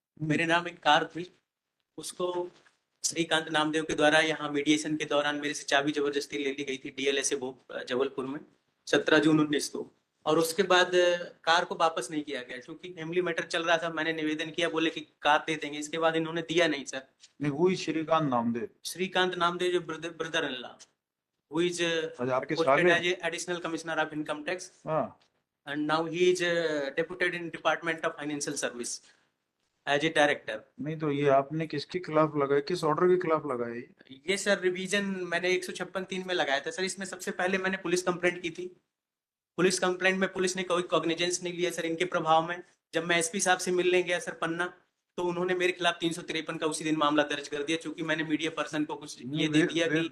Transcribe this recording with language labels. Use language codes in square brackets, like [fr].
[hi] मेरे नाम एक कार थी, उसको श्रीकांत नामदेव के द्वारा यहाँ मीडिएशन के दौरान मेरे से चाबी जबरदस्ती ले ली गई थी डीएलएसए जबलपुर में 17 जून 2019 को। और उसके बाद कार को वापस नहीं किया गया क्योंकि फैमिली मैटर चल रहा था। मैंने निवेदन किया, बोले कि कार दे देंगे। इसके बाद इन्होंने दिया नहीं सर। नहीं, वही श्रीकांत नामदेव। श्रीकांत नामदेव जो brother in law [en] who is [hi] अच्छा, आपके [en] posted [hi] साले। [en] as a additional commissioner of income tax, [hi] हाँ। [en] and now he is deputed in Department of Financial Service as a director. [hi] नहीं तो ये आपने किसके खिलाफ लगाया, किस ऑर्डर के खिलाफ लगाया ये? ये सर रिवीजन मैंने 156(3) में लगाया था सर। इसमें सबसे पहले मैंने पुलिस कंप्लेंट की थी। पुलिस कंप्लेंट में पुलिस ने कोई कॉग्निजेंस नहीं लिया सर इनके प्रभाव में। जब मैं एसपी साहब से मिलने गया सर पन्ना, तो उन्होंने मेरे खिलाफ 353 का उसी दिन मामला दर्ज कर दिया, क्योंकि मैंने मीडिया पर्सन को कुछ ये दे दिया कि